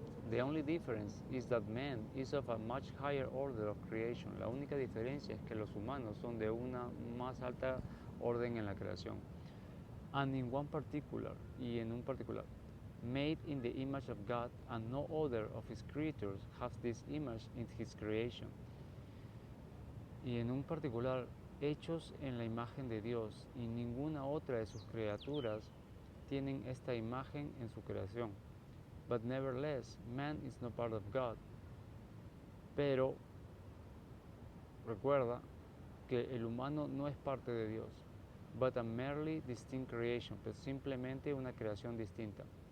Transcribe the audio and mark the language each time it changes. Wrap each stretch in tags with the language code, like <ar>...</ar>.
<en>The only difference is that man is of a much higher order of creation.</en> <es>La única diferencia es que los humanos son de una más alta orden en la creación.</es> <en>And in one particular,</en> <es>y en un particular,</es> <en>made in the image of God, and no other of his creatures has this image in his creation.</en> <es>Y en un particular, hechos en la imagen de Dios, y ninguna otra de sus criaturas tienen esta imagen en su creación.</es> <en>But nevertheless, man is no part of God.</en> <es>Pero recuerda que el humano no es parte de Dios,</es> <en>but a merely distinct creation,</en> <es>pues simplemente una creación distinta.</es>